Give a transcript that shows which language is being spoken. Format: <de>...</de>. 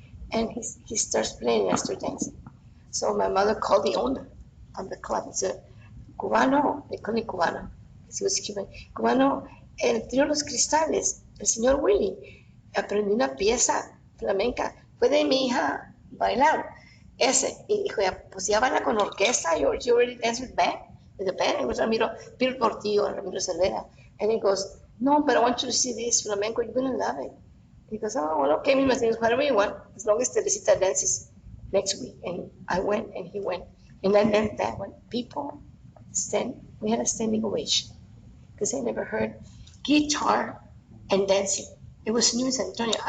<en>And he starts playing and I start dancing. So my mother called the owner of the club and said, Cubano, they call me Cubano, because he was Cuban.</en> <es>Cubano, el trío Los Cristales, el señor Willie, aprendió una pieza flamenca. ¿Puede mi hija bailar? Ese. Y dijo, pues ya baila con orquesta.</es> <en>You already dance with the band. It was Ramiro Portillo and Ramiro Cervera. And he goes, no, but I want you to see this flamenco. You're going to love it. He goes, oh, well, okay, Miss Martinez, whatever you want, as long as Teresita dances next week. And I went and he went. And then that one, people we had a standing ovation because I never heard guitar and dancing. It was new in San Antonio.</en>